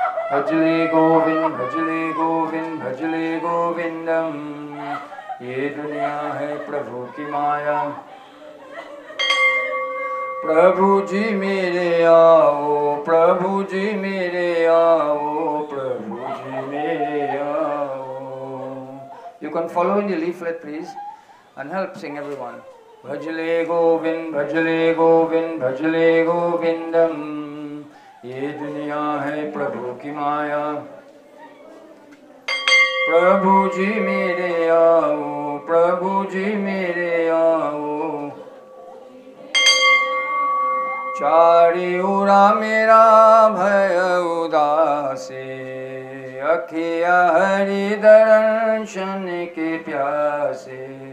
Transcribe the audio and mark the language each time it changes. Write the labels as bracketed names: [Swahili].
[Hindi] भजले गोविंद भजले गोविंद भजले गोविंदम, ये दुनिया है प्रभु की माया। प्रभु जी मेरे आओ, प्रभु जी मेरे आओ, प्रभु जी मेरे आओ। [English] You can follow in the leaflet, please, and help sing everyone. [Hindi] Bhajale Govind, Bhajale Govind, Bhajale Govindam, ये दुनिया है प्रभु की माया। प्रभु जी मेरे आओ, प्रभु जी मेरे आओ। चारी उरा मेरा भय उदासे, अखिया हरि दर्शन के प्यासे।